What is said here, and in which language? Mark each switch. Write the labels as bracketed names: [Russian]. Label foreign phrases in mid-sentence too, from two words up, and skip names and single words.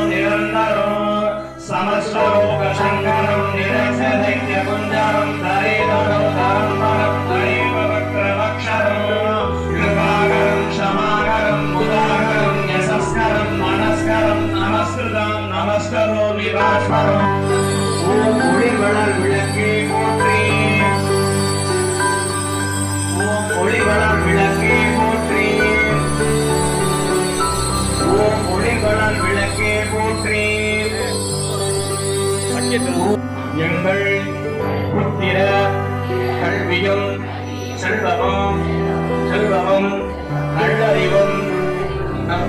[Sanskrit] निरन्तरं समस्तलोकशङ्करं निरसदैत्यकुञ्जरं धरेदरं धरम्बरं धरेव वक्रमक्षरं कृपाकरं क्षमाकरं मुदाकरं यशस्करं मनस्करं नमस्कृतं नमस्करोमि भास्वरम् [Tamil] ஓம் ஒளிவளர் விளக்கே போற்றி ஓம் ஒளிவளர் விளக்கே போற்றி ஓம் ஒளிவளர் விளக்கே போற்றி எங்கள் புத்திர கல்வியும் செல்வமும் நல்லறிவும் நம்